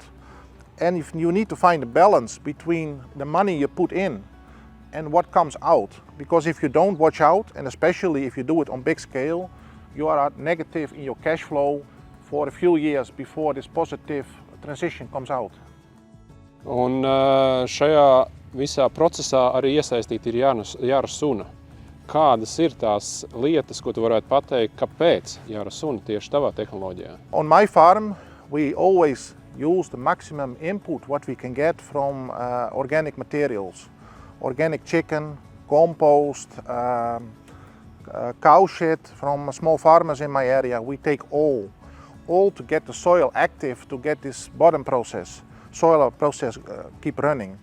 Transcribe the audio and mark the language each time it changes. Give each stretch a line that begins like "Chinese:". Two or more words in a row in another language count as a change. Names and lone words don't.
English: And if you need to find a balance between the money you put in and what comes out. Because if you don't watch out, and especially if you do it on big scale, you are at negative in your cash flow for a few years before this positive transition comes out.
Latvian: Un šajā visā procesā arī iesaistīti ir jāra suna. Kādas ir tās lietas, ko tu varētu pateikt, kāpēc jāra suna tieši tavā tehnoloģijā?
English: On my farm, we always use the maximum input what we can get from organic materials. Organic chicken, compost, cow shit from small farmers in my area. We take all to get the soil active, to get this bottom process, soil process keep running.